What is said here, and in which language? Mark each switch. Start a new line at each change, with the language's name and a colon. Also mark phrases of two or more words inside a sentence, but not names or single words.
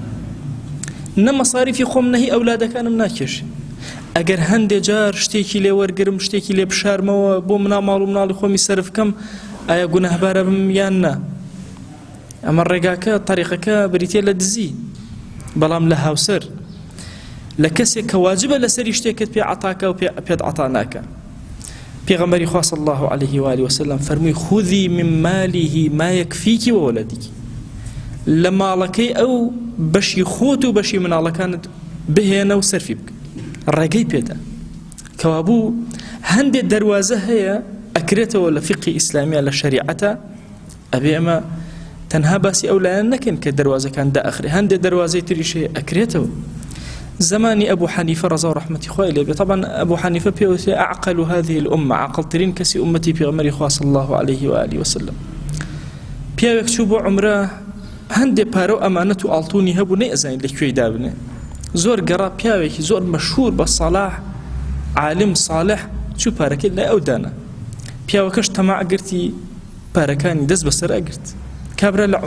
Central Kurdish: نە مەصاریفی خۆم نەهی ئەولادەکانم ناکێش ئەگەر هەندێ جار شتێکی لێ وەرگرم شتێکی لێ بشارمەوە بۆ مناڵ ماڵ و مناڵی خۆمی سەرف بکەم ئایا گونەهبارە بم یان نا ئەمە ڕێگاکە تەریقەکە بریتێ لە دزی بەڵام لە هاوسەر لە کەسێک کە واجبە لەسەری شتێکت پێ عەتاکە و پێت عەتا ناکە پێغەمبەری خوا
Arabic: صلی الله علیه و آله وسلم
Central Kurdish: فەرمووی
Arabic: خودی من ماله ما یەکفیکی وەوەلەدیکی
Central Kurdish: لە ماڵەکەی ئەو بەشی خۆت و بەشی مناڵەکانت بهێنە و سەرفی بکە ڕێگەی پێدا کەوابوو هەندێک دەروازە هەیە ئەکرێتەوە لە فقهی ئیسلامیە لە شەریعەتە ئەبێ ئەمە تەنها باسی ئەو لایەن نەکەن کە دەروازەکان دائەخرێ هەندێک دەروازەی تریش هەیە ئەکرێتەوە زمانی ئەبوو حەنیفە ڕەزا و ڕەحمەتی خوای لێ بێ طبعا ئەبوو حەنیفە پێوتێ
Arabic: ئەعقل هذه الأمة
Central Kurdish: عاقڵترین کەسی ئومەتی پێغەمبەری خوا
Arabic: صلی الله علیه و آله وسلم
Central Kurdish: پیاوێک چوو بۆ عومرە هەندێک پارە و ئەمانەت و ئاڵتوونی هەبوو نەیئەزانی لەکوێی دابنێ زۆر گەڕا پیاوێکی زۆر مەشهور بە سەلاح عالم صالح چوو پارەکەی لای ئەو دانا پیاوەکەش تەماع گرتی پارەکانی دەست بەسەر ئەگرت کابرا لە